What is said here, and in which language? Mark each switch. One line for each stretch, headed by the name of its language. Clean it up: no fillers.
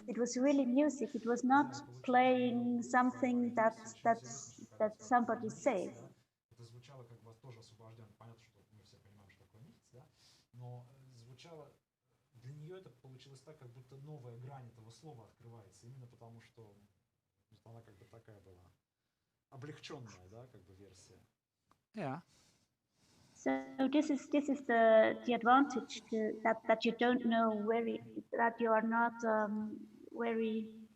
English: It was really music. It was not playing something that somebody says.
Russian: Это звучало как бы тоже освобожденно. Понятно, что мы все понимаем, что такое nichts, да? Но звучало, для нее это получилось так, как будто новая грань этого слова открывается, именно потому что она как бы такая была облегченная, да, как бы версия.
English: Yeah. So this is the advantage that you don't know that you are not very